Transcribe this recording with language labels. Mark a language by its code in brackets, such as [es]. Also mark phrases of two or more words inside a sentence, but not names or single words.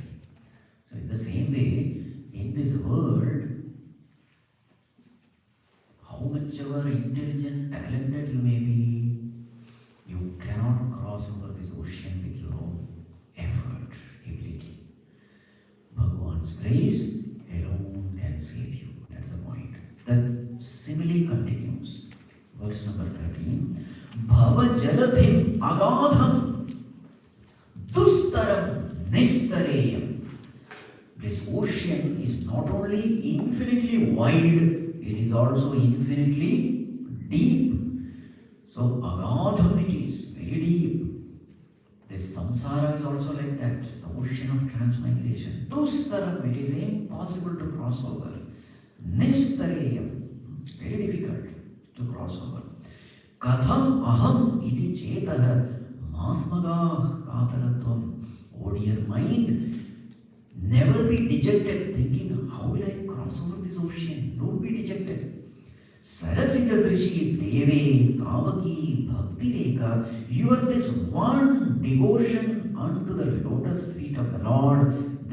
[en] So in the same way, in this world, how much ever intelligent, talented you may be, you cannot cross over this ocean with your own effort, ability. Bhagavan's grace alone can save you. That's the point. The simile continues. Verse number 13. [sa] Bhava jalathim agadham dustaram nistareyam. [en] This ocean is not only infinitely wide, it is also infinitely deep. So agadham it is, very deep. The This samsara is also like that, the ocean of transmigration. Dustaram, it is impossible to cross over. Nistareyam, very difficult to cross over. [sa] Katham aham iti chetah masmaga kataratvam. [en] O dear mind, never be dejected thinking, how will I cross over this ocean? Don't be dejected. [sa] Sarasita Drishi Deve Tavaki Bhakti Rekha, [en] you are this one devotion unto the lotus feet of the Lord.